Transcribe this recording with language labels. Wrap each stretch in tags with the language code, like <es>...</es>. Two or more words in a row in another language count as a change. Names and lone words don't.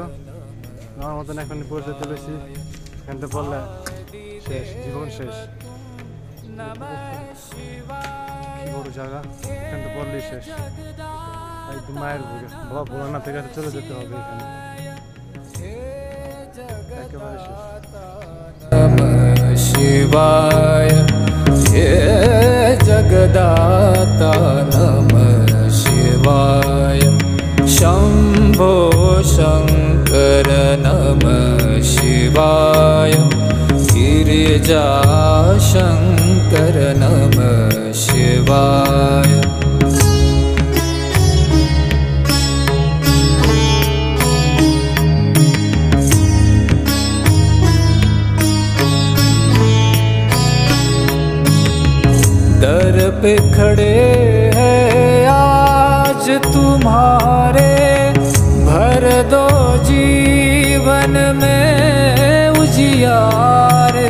<bn>আমার মতন এখন পড়তে চলেছি, এখানটা পড়লে শেষ, জীবন শেষ। কি বড় জায়গা, এখানটা পড়লেই শেষ, একদম মায়ের বুকে। বাবা ভোলানাথের কাছে চলে যেতে হবে, এখানে একেবারে শেষ।</bn> <hi>नमः शिवाय हे जगदाता नमः शिवाय शंभो शंकर नमः शिवाय गिरिजा शंकर नमः शिवाय दर पे खड़े हैं आज तुम्हारे, भर दो जीवन में उजियारे।</hi>